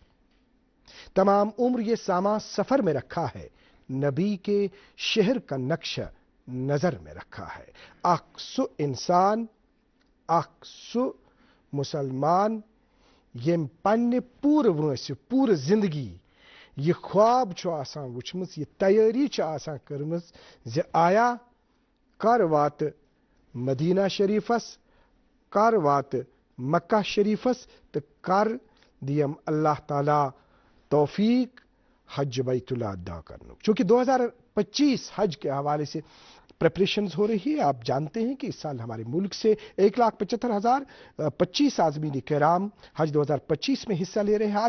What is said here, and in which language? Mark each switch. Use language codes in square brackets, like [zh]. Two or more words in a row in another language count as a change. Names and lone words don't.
[ur] تمام عمر یہ سامان سفر میں رکھا ہے، نبی کے شہر کا نقشہ نظر میں رکھا ہے. [ks] अक्सु इंसान, अक्सु मुसलमान यम पन्ने पूरे वंस पूरे जिंदगी ये ख्वाब छ आसान वुचमस, ये तैयारी छ आसान करमस ज आया कर वात मदीना शरीफस, कर वात मक्का शरीफस, तो कर दियम अल्लाह ताला तौफीक [ur] حج بیت اللہ ادا کرنے. چونکہ 2025 حج کے حوالے سے پریپریشنز ہو رہی ہے. آپ جانتے ہیں کہ اس سال ہمارے ملک سے 1,75,025 عازمین کرام حج 2025 میں حصہ لے رہے ہیں.